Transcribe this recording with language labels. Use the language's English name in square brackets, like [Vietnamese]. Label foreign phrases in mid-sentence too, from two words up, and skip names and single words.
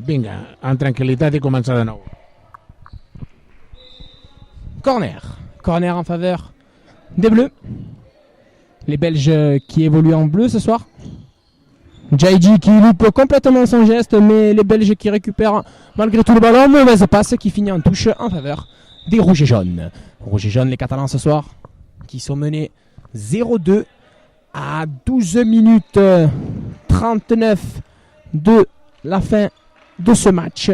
[Catalan] Vinga, en tranquil·litat i començar de nou. [French] Corner en faveur des Bleus. Les Belges qui évoluent en bleu ce soir. Jaïdi qui loupe complètement son geste, mais les Belges qui récupèrent malgré tout le ballon. Mauvaise passe qui finit en touche en faveur des Rouges et Jaunes. Rouges et Jaunes, les Catalans ce soir, qui sont menés 0-2 à 12 minutes 39 de la fin de ce match.